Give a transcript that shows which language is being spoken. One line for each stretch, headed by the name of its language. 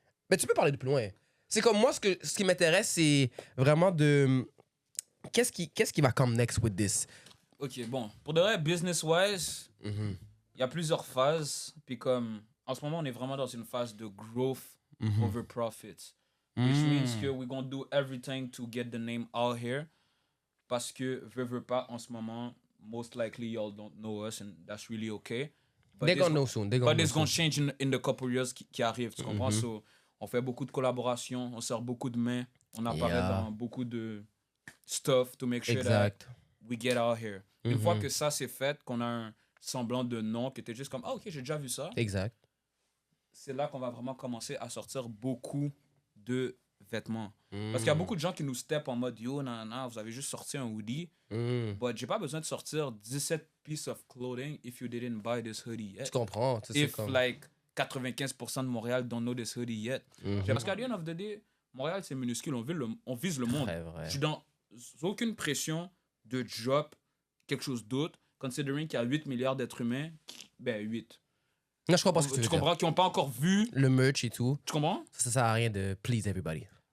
French: Mais tu peux parler de plus loin. C'est comme moi, ce qui m'intéresse, c'est vraiment de...
English: Qu'est-ce qui va come next with this?
French: OK, bon. Pour de vrai, business-wise, il y a plusieurs phases. Puis comme, en ce moment, on est vraiment dans une phase de
English: growth over profits. Which means que we're going to do everything to get the name out here.
French: Parce que, veux pas, en ce moment,
English: most likely y'all don't know us and that's really okay. They're gonna know soon. But it's going to change in the couple years
French: qui arrivent, tu comprends? So, on fait beaucoup de collaborations, on sort beaucoup de mains, on apparaît dans beaucoup de stuff
English: to make sure that we get out here.
French: Une fois que ça c'est fait, qu'on a un semblant de nom, que t'es juste comme, ah ok, j'ai déjà vu ça. Exact. C'est là qu'on va vraiment commencer à sortir beaucoup de vêtements. Parce qu'il y a beaucoup de gens qui nous step en mode, yo, non, vous avez juste sorti un hoodie.
English: But
French: j'ai pas besoin de sortir
English: 17 pieces of clothing if you didn't buy this hoodie yet.
French: Tu comprends?
English: If like 95%
French: de Montréal
English: don't know this hoodie yet.
French: Parce qu'à
English: the end of the day,
French: Montréal c'est minuscule, on vise le monde. Vrai. Je suis dans aucune pression de drop quelque chose d'autre, considering qu'il y a 8 milliards d'êtres humains, ben 8. Non, je comprends ce que tu veux Tu dire. comprends, qui n'ont pas encore vu. Le merch et tout. Tu comprends? Ça sert à rien de
English: please everybody.